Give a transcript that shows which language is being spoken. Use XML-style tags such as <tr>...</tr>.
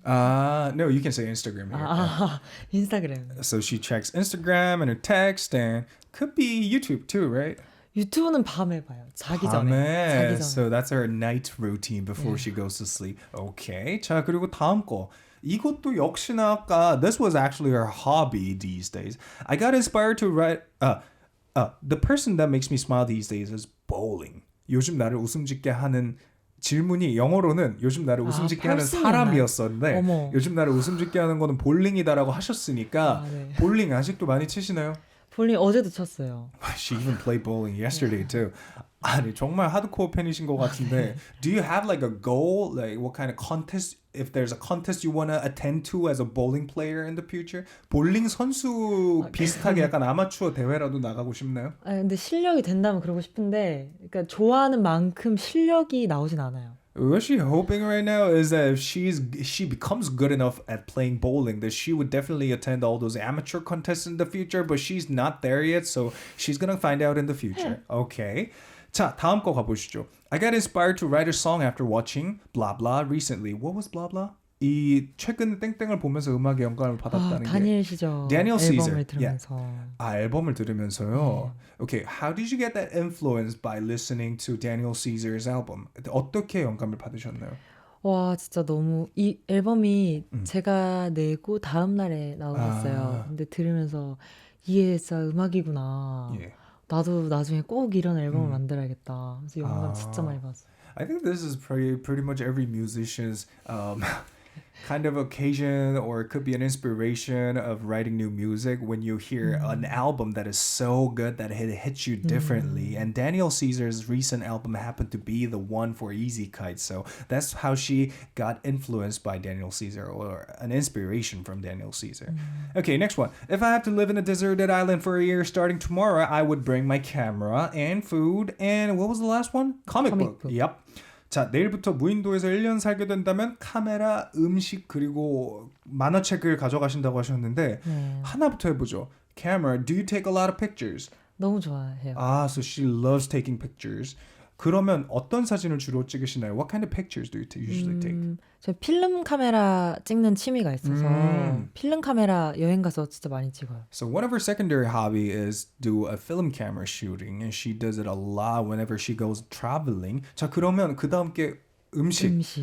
<en>No, you can say Instagram here.</en> <ko>인스타그램.</ko> <en>So she checks Instagram and her text and could be YouTube too, right?</en> <ko>유튜브는 밤에 봐요. 자기 전에.</ko> <en>So that's her night routine before she goes to sleep. Okay.</en> <ko>자, 그리고 다음 거. 이것도 역시나 아까</ko> <en>this was actually her hobby these days. I got inspired to write the person that makes me smile these days is bowling.</en> <ko>요즘 나를 웃음 짓게 하는 질문이 영어로는 요즘 나를 웃음 짓게 하는 사람이었었는데 어머. 요즘 나를 웃음 짓게 하는 거는 볼링이다라고 하셨으니까 네. 볼링 아직도 많이 치시나요? 볼링 어제도 쳤어요.</ko> <en>She even played bowling yesterday too.</en> <ko>아니 정말 하드코어 팬이신 것 같은데</ko> <en>do you have like a goal? Like what kind of contest? If there's a contest you want to attend to as a bowling player in the future?</en> <ko>볼링 선수 비슷하게 약간 아마추어 대회라도 나가고 싶나요? 근데 실력이 된다면 그러고 싶은데 그러니까 좋아하는 만큼 실력이 나오진 않아요.</ko> <en>What she's hoping right now is that if she becomes good enough at playing bowling, that she would definitely attend all those amateur contests in the future, but she's not there yet, so she's gonna find out in the future. Okay.</en> <ko>자, 다음 거 가보시죠.</ko> <en>I got inspired to write a song after watching blah blah recently. What was blah blah?</en> <ko>이 최근 땡땡을 보면서 음악에 영감을 받았다는 게 다니엘 시저</ko> <en>Daniel Caesar.</en> <ko>들으면서 앨범을 들으면서요.</ko> <en>Okay, how did you get that influence by listening to Daniel Caesar's album?</en> <ko>어떻게 영감을 받으셨나요? 와 진짜 너무 이 앨범이 제가 내고 다음 날에 나오셨어요. 근데 들으면서 이게 진짜 음악이구나. 예. 나도 나중에 꼭 이런 앨범을 만들어야겠다. 그래서 영감 진짜 많이 받았어요.</ko> <en>I think this is pretty much every musician's kind of occasion, or it could be an inspiration of writing new music when you hear an album that is so good that it hits you differently. And Daniel Caesar's recent album happened to be the one for Izykite, so that's how she got influenced by Daniel Caesar, or an inspiration from Daniel Caesar. Okay, next one. If I have to live in a deserted island for a year starting tomorrow, I would bring my camera and food and what was the last one? Comic book. Yep.</en> <ko>자, 내일부터 무인도에서 1년 살게 된다면 카메라, 음식 그리고 만화책을 가져가신다고 하셨는데 하나부터 해보죠.</ko> <en>Camera, do you take a lot of pictures?</en> <ko>너무 좋아해요.</ko> <en>So she loves taking pictures.</en> <ko>그러면 어떤 사진을 주로 찍으시나요?</ko> <en>What kind of pictures do you usually take?</en> <ko>저 필름 카메라 찍는 취미가 있어서 필름 카메라 여행 가서 진짜 많이 찍어요.</ko> <en>So one of her secondary hobby is do a film camera shooting, and she does it a lot whenever she goes traveling.</en> <ko>자, 그러면 그 다음 게 음식.</ko>